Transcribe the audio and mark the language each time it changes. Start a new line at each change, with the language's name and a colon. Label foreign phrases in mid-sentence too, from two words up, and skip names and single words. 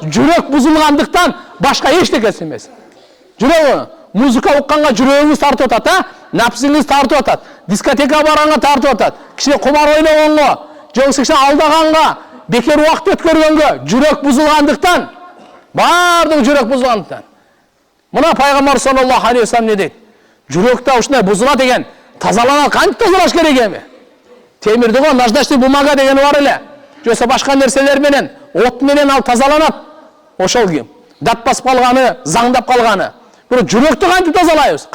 Kyrgyz: Жүрөк бузулгандыктан башка эчтекеси эмес. Жүрөк музыка укканга жүрөгүңүз тартып атат, напсыңыз тартып атат, дискотека барганга тартып атат, кичине кумар ойногонго, жоксо кичине алдаганга, бекер убакыт өткөргөнгө жүрөк бузулгандыктан, бардыгы жүрөк бузулгандыктан. Мына пайгамбар
Arabic: صلى الله عليه وسلم
Kyrgyz: не дейт? Жүрөктө ушундай бузулат экен, тазаланат, кантип тазалаш керек эми? Темирди го
Russian: наждачный бумага
Kyrgyz: дегени бар эле. Жоксо башка нерселер менен, от менен ал тазаланат. Ошол ким? Дат басып калганы, заңдап калганы. Бирок жүрөктү кантип тазалайбыз?